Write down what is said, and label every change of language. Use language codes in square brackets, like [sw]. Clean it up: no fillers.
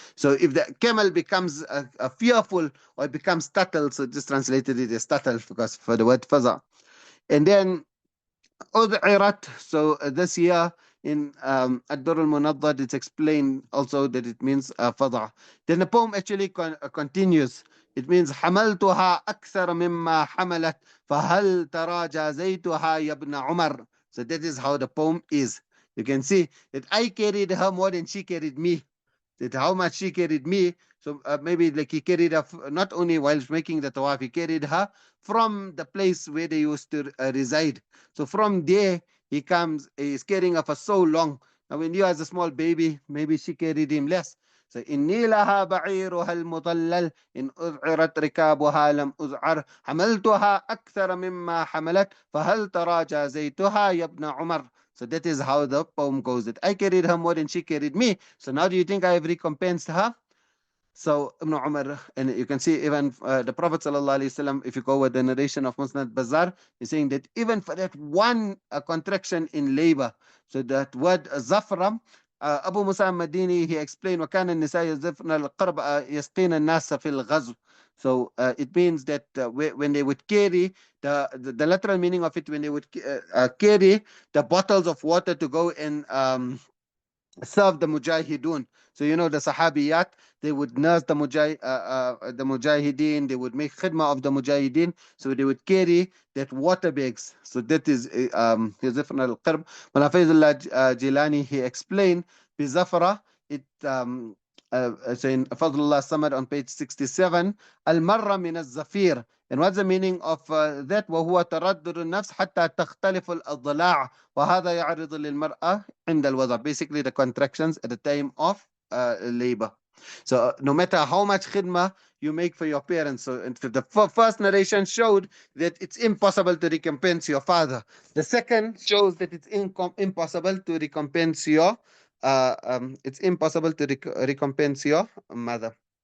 [en] So if the camel becomes fearful, or it becomes startled, so just translated it as startled because for the word faza'. And then ud'irat, so this here in Ad-Durr al-Munaddad, it's explained also that it means faza'. Then the poem actually continues. It means [ar] حملتها أكثر مما حملت فهل ترى جازيتها يا ابن عمر. [en] So that is how the poem is. You can see that I carried her more than she carried me. That how much she carried me. So maybe like he carried her not only while making the tawaf, he carried her from the place where they used to reside. So from there he comes, he's carrying her for so long. Now when you as a small baby, maybe she carried him less. So [ar] إني لها بعيرها المضلل إن أذعرت ركابها لم أذعر حملتها أكثر مما حملت فهل ترى جازيتها يا ابن عمر. [en] So that is how the poem goes, that I carried her more than she carried me. So now do you think I have recompensed her? So Ibn Umar, and you can see even the Prophet ﷺ, if you go with the narration of Musnad Bazar, he's saying that even for that one contraction in labor, so that word zafra, Abu Musa al-Madini, he explained, [ar] وَكَانَ النِّسَاء يَزْفْنَ الْقَرْبَ يَسْقِينَ النَّاسَ فِي الْغَزْوِ. [en] So it means that when they would carry, the literal meaning of it, when they would carry the bottles of water to go and serve the mujahideen. So you know the sahabiyat, they would nurse the mujahideen, they would make khidmah of the mujahideen, so they would carry that water bags. So that is Yazifna al-Qirb. Malafayzullah Jilani, he explained bizafra, it so in Fadlullah Samad on page 67, al-marra min al-zafir. And what's the meaning of that? [ar] وهو تردد النفس حتى تختلف الأضلاع وهذا يعرض للمرأة عند الوضع. [en] Basically the contractions at the time of labor. So no matter how much khidmah you make for your parents, so the first narration showed that it's impossible to recompense your father. The second shows that it's impossible to recompense your recompense your mother.